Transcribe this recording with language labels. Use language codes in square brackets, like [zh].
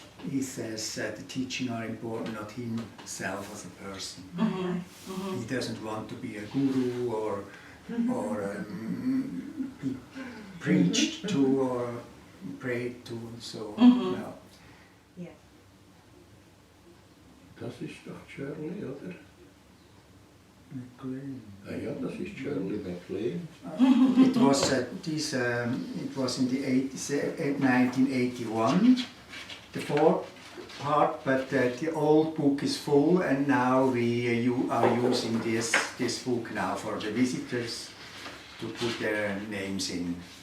[en] He says that the teaching are important, not himself as a person. He doesn't want to be a guru or be preached to or prayed to, and so no. [de] Das ist doch Shirley, oder? Ah ja, das ist Shirley MacLaine. [en] It was it was in the 1981, the fourth part, but the old book is full, and now you are using this book now for the visitors to put their names in.